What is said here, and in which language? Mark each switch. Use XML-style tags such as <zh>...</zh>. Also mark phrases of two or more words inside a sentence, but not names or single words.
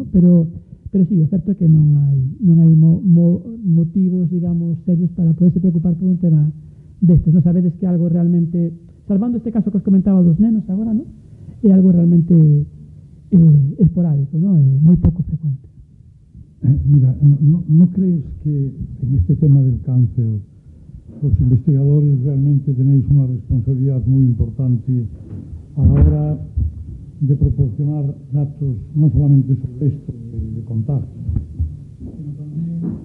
<gl>Pero sí, o certo é que non hai motivos, digamos, serios para poderse preocupar por un tema destes. Non sabedes que algo realmente, salvando este caso que os comentaba dos nenos agora, ¿no? É algo realmente esporádico, ¿no? Moi pouco frecuente.</gl> <es>Mira, ¿no crees que en este tema del cáncer los investigadores realmente tenéis una responsabilidad muy importante a la hora de proporcionar datos no solamente sobre esto de contagio, sino también</es>